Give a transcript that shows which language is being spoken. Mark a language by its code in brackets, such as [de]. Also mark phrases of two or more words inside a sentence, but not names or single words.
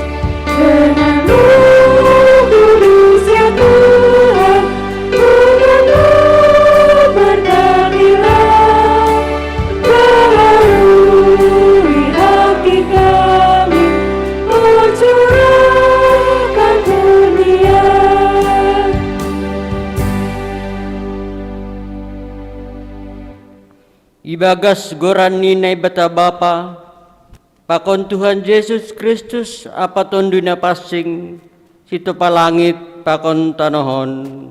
[id] Dengan Roh Kudus ya Tuhan, mengenal berkatilah, baharui hati kami, Kau curahkan kurnia. [bts] Ibagas goran ninay bata bapa, pakon Tuhan Yesus Kristus apaton dunia pasing, sito palangit pakon tanohon.